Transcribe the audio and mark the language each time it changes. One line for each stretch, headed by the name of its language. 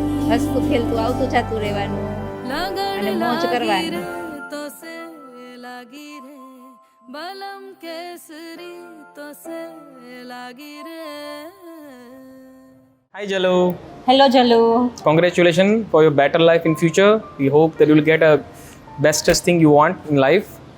Gujarati: હસતું ખેલતું આવતું જાતું રહેવાનું અને મોજ કરવાની.
Hindi: तो से लागी रे बलम केसरी तो से लागी रे.
English: Hi Jalu. Hello, Jalu. Congratulations for your better life in future. We hope that you will get a bestest thing you want in life.